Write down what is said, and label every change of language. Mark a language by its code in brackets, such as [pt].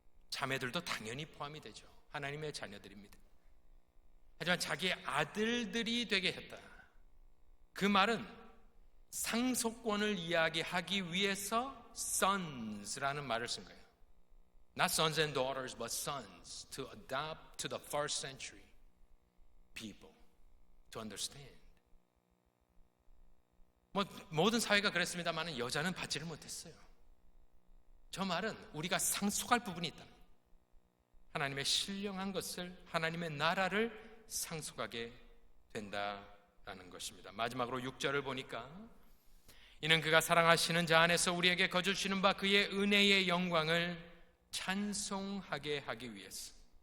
[ko] 자매들도 당연히 포함이 되죠. 하나님의 자녀들입니다. 하지만 자기의 아들들이 되게 했다. 그 말은 상속권을 이야기하기 위해서 sons라는 말을 쓴 거예요. [en] Not sons and daughters, but sons to adopt to the first century people to understand. [ko] 모든 사회가 그랬습니다만 여자는 받지를 못했어요. 저 말은 우리가 상속할 부분이 있다. 하나님의 신령한 것을, 하나님의 나라를 상속하게 된다라는 것입니다. 마지막으로 6절을 보니까 이는 그가 사랑하시는 자 안에서 우리에게 거주시는 바 그의 은혜의 영광을 찬송하게 하기 위해서.